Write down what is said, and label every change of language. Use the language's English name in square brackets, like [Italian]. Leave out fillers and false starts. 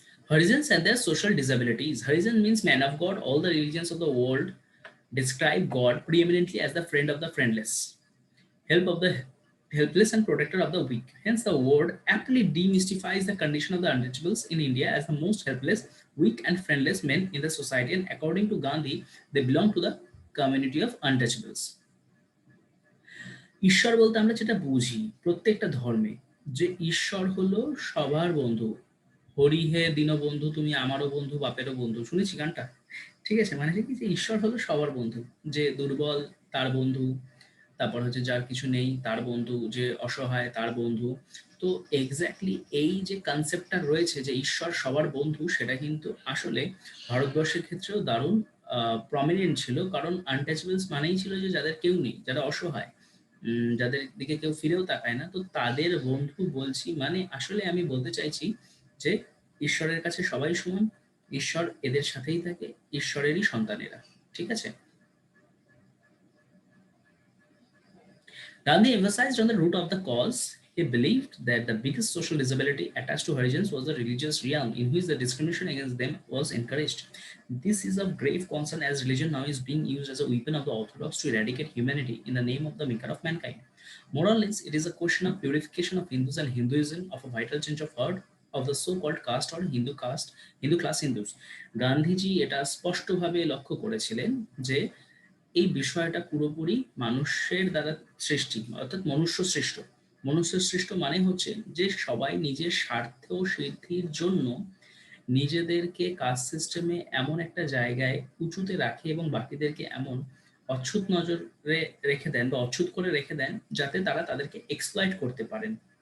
[English] Harijans and their social disabilities. Harijan means man of God. All the religions of the world describe God preeminently as the friend of the friendless, help of the helpless, and protector of the weak. Hence, the word aptly demystifies the condition of the untouchables in India as the most helpless, weak, and friendless men in the society. And according to Gandhi, they belong to the community of untouchables. [Bangla] ঈশ্বর বলতে আমরা যেটা বুঝি প্রত্যেকটা ধর্মে, যে ঈশ্বর হলো সবার বন্ধু। হরি হে দীনবন্ধু, তুমি আমারও বন্ধু, বাপেরও বন্ধু। শুনেছি গানটা? ঠিক আছে, মানে কি যে ঈশ্বর হলো সবার বন্ধু। যে দুর্বল তার বন্ধু, তারপর হচ্ছে যার কিছু নেই তার বন্ধু, যে অসহায় তার বন্ধু। তো এক্স্যাক্টলি এই যে কনসেপ্টটা রয়েছে যে ঈশ্বর সবার বন্ধু, সেটা কিন্তু আসলে ভারতবর্ষের ক্ষেত্রেও দারুণ প্রমিনেন্ট ছিল। কারণ আনটাচেবলস মানেই ছিল যে যাদের কেউ নেই, যারা অসহায়, যাদের দিকে কেউ ফিরেও তাকায় না, তো তাদের বন্ধু বলছি। মানে আসলে আমি বলতে চাইছি যে ঈশ্বরের কাছে সবাই সমান, ঈশ্বর এদের সাথেই থাকে, ঈশ্বরেরই সন্তানেরা। ঠিক আছে। [English] Gandhi emphasized on the root of the cause. He believed that the biggest social disability attached to Harijans was the religious realm, in which the discrimination against them was encouraged. This is of grave concern as religion now is being used as a weapon of the orthodox to eradicate humanity in the name of the maker of mankind. More or less, it is a question of purification of Hindus and Hinduism, of a vital change of heart of the so-called caste or Hindu caste, Hindu class Hindus. [Bangla] Gandhiji এটা স্পষ্টভাবে লক্ষ্য করেছিলেন যে এই বিষয়টা পুরোপুরি মানুষের দ্বারা সৃষ্টি, অর্থাৎ মনুষ্য সৃষ্ট। মনুষ্য সৃষ্ট মানে হচ্ছে যে সবাই নিজের স্বার্থ সিদ্ধির জন্য নিজেদেরকে কাস্ট সিস্টেমে এমন একটা জায়গায় উঁচুতে রাখে এবং বাকিদেরকে এমন অচ্ছুত নজরে রেখে দেন বা অচ্ছুত করে রেখে দেন যাতে তারা তাদেরকে এক্সপ্লয়েট করতে পারেন।